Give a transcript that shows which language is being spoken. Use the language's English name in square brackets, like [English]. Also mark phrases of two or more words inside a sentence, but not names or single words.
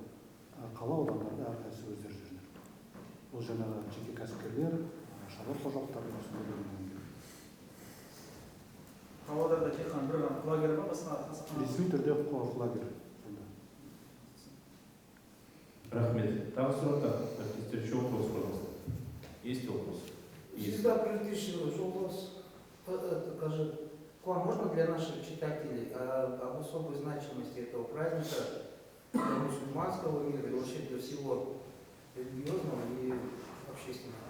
[Kazakh] Қала аудандарда әрқайсысы өздері жүреді. Бұл жаңағы жеке кәсіпкерлер, шаруа қожалықтары осындай бөлінген. Павлодарда тек қана бір лагерь бар, басқа ресми түрде лагерь. Рахмет. Тағы сұрақтар? Әріптестер, [Russian] еще вопрос, пожалуйста. Есть вопрос? Всегда практически вопрос, скажи, к вам можно для наших читателей об особой значимости этого праздника для мусульманского мира и вообще для всего религиозного и общественного?